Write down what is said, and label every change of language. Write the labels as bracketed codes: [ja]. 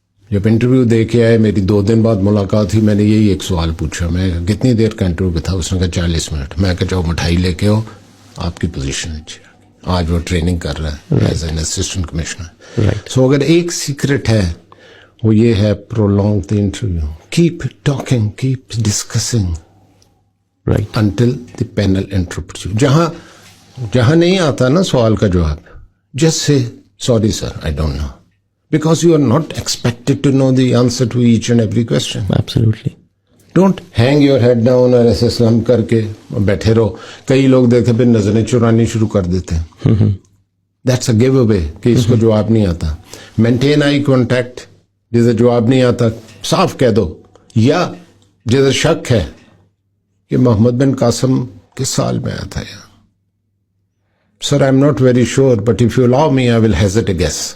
[ur] جب انٹرویو دے کے آئے, میری 2 دن بعد ملاقات ہوئی, میں نے یہی ایک سوال پوچھا, میں کتنی دیر کا انٹرویو تھا؟ اس نے کہا 40 منٹ. میں کہا جاؤ مٹھائی لے کے ہو, آپ کی پوزیشن اچھی. آج وہ ٹریننگ کر رہا ہے [en] As an assistant commissioner. [ur] سو اگر ایک سیکرٹ ہے وہ یہ ہے [en] prolong the interview. Keep talking, keep discussing Right. until the panel interprets you. [ur] جہاں نہیں آتا نا سوال کا جواب, [en] just say, sorry sir, I don't know. Because you are not expected to know the answer to each and every question. Absolutely. Don't hang your head down [ur] اور ایسے سلام کر کے بیٹھے رہو. کئی لوگ دیکھتے پھر نظریں چرانی شروع کر دیتے ہیں. [en] That's a give away [ur] کہ اس کو جواب نہیں آتا. [en] Maintain eye contact. [ur] جسے جواب نہیں آتا صاف کہہ دو, یا جسے شک ہے کہ محمد بن قاسم کس سال میں آیا تھا یا [en] Sir I am not very sure but if you allow me I will hazard a guess.